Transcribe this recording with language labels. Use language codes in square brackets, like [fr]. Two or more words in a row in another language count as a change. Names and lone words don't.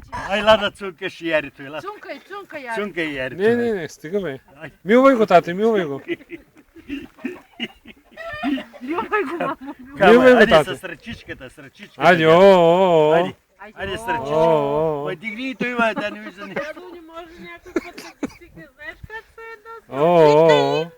[bg] Ай, ладно, цунка ще яри той, ладно. Цунка яри. Цунка яри. Не, стига бе. Милвай го, тате, милвай го. Любай го, мамо. Милвай го, Айде тате. с ръчичката, с ръчичката. Айде, Айде с ръчичката. Ма дигни и той има, да не вижда не. Дядо не може някой път да ги стигне. Знаеш как се едно?